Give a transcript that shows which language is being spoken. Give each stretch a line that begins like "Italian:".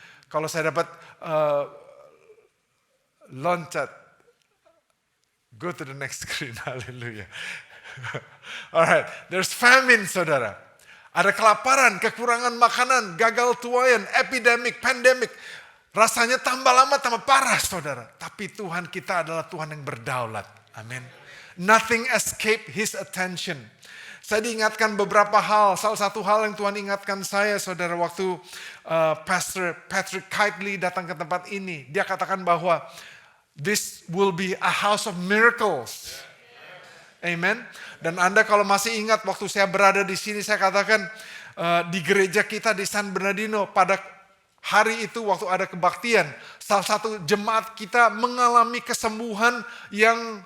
Indonesian: Kalau saya dapat loncat,
English: go to the next screen,
Indonesian: haleluya.
English: Alright, there's famine,
Indonesian: saudara. Ada kelaparan, kekurangan makanan, gagal tuayan, epidemic, pandemic. Rasanya tambah lama tambah parah, saudara. Tapi Tuhan kita adalah Tuhan yang berdaulat. Amin.
English: Nothing escape His attention.
Indonesian: Saya diingatkan beberapa hal. Salah satu hal yang Tuhan ingatkan saya, saudara, waktu Pastor Patrick Kitely datang ke tempat ini. Dia katakan bahwa
English: this will be a house of miracles. Amen.
Indonesian: Dan Anda kalau masih ingat waktu saya berada di sini, saya katakan di gereja kita di San Bernardino pada hari itu waktu ada kebaktian, salah satu jemaat kita mengalami kesembuhan yang